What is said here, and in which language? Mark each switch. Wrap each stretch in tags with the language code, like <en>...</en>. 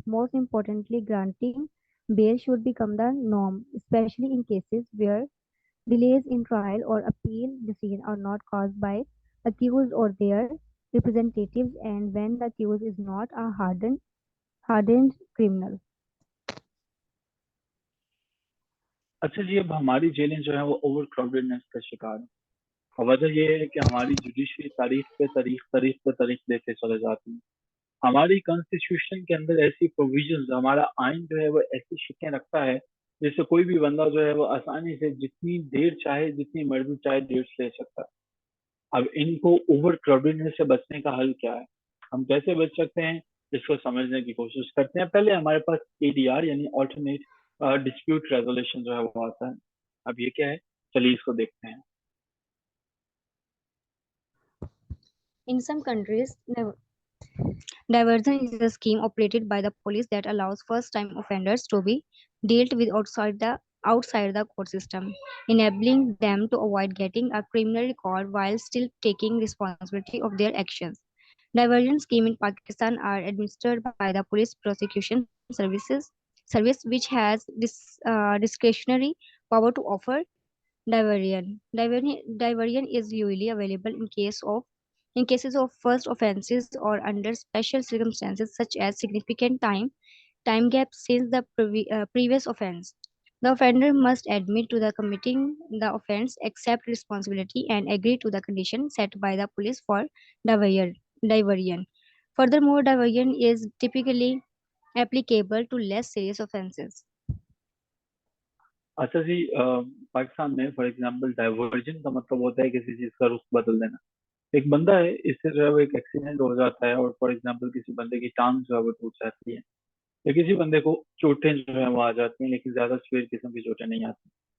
<en>Most importantly, granting bail should become the norm, especially in cases where delays in trial or appeal decision are not caused by accused or their representatives, and when the accused is not a hardened criminal.</en> <ur>اچھا جی، اب ہماری جیلیں جو ہیں وہ over کراؤڈیڈنس کا شکار ہیں، اور وجہ یہ ہے کہ ہماری جوڈیشری تاریخ دیتے چلے جاتی ہیں. ہماری کانسٹیٹیوشن کے اندر ایسی پروویژنز، ہمارا آئین جو ہے وہ ایسی شکیں رکھتا ہے جس سے کوئی بھی بندہ جو ہے وہ آسانی سے جتنی دیر چاہے، جتنی مرضی چاہے ڈیٹس لے سکتا ہے. اب ان کو اوور کراؤڈیڈنس سے بچنے کا حل کیا ہے؟ ہم کیسے بچ سکتے ہیں؟ اس کو سمجھنے کی کوشش کرتے ہیں. پہلے ہمارے پاس ADR یعنی آلٹرنیٹ ڈسپیوٹ ریزولوشن جو ہے وہ آتا ہے. اب یہ کیا ہے؟ چلیے اس کو دیکھتے ہیں.</ur> <en>In some countries, diversion is a scheme operated by the police that allows first-time offenders to be dealt with outside the court system, enabling them to avoid getting a criminal record while still taking responsibility of their actions. Diversion schemes in Pakistan are administered by the Police Prosecution Service, which has discretionary power to offer diversion. Diversion is usually available in cases of first offenses or under special circumstances such as significant time gap since the previous offense. The offender must admit to the committing the offense, accept responsibility, and agree to the conditions set by the police for diversion. Furthermore, diversion is typically applicable to less serious offenses.</en> <ur>اچھا جی، پاکستان میں for example divergent کا مطلب ہوتا ہے کسی چیز کا رخ بدل دینا. ایک بندہ ہے، اس سے جو ہے وہ ایک ایکسیڈنٹ ہو جاتا ہے اور فار ایگزامپل کسی بندے کی ٹانگ جو ہے وہ ٹوٹ جاتی ہے، یا کسی بندے کو چوٹیں جو ہے وہ آ جاتی ہیں، لیکن زیادہ سویر قسم کی چوٹیں نہیں آتی.</ur>